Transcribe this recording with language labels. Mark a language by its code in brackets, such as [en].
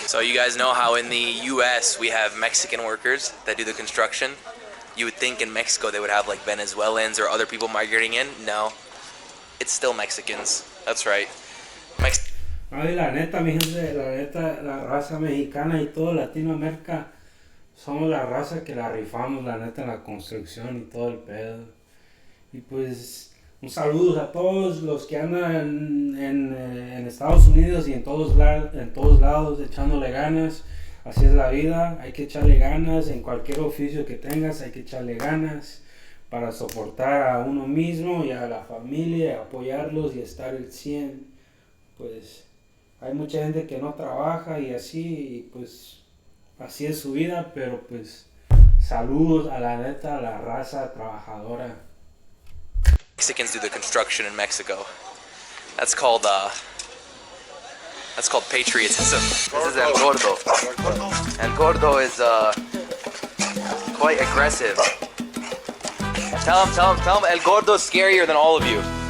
[en] So you guys know how in the US we have Mexican workers that do the construction. You would think in Mexico they would have like Venezuelans or other people migrating in. No, it's still Mexicans. That's right. [es] Ay, la neta, mi gente, la neta, la raza mexicana y todo Latinoamérica somos la raza que la rifamos, la neta, en la construcción y todo el pedo. Y pues, un saludo a todos los que andan en Estados Unidos y en todos lados echándole ganas. Así es la vida, hay que echarle ganas en cualquier oficio que tengas, hay que echarle ganas para soportar a uno mismo y a la familia, apoyarlos y estar el 100. Pues hay mucha gente que no trabaja y así, y pues así es su vida, pero pues saludos a la neta, a la raza trabajadora. [en] Mexicans do the construction in Mexico. That's called patriotism. This is El Gordo. El Gordo is quite aggressive. Tell him El Gordo's scarier than all of you.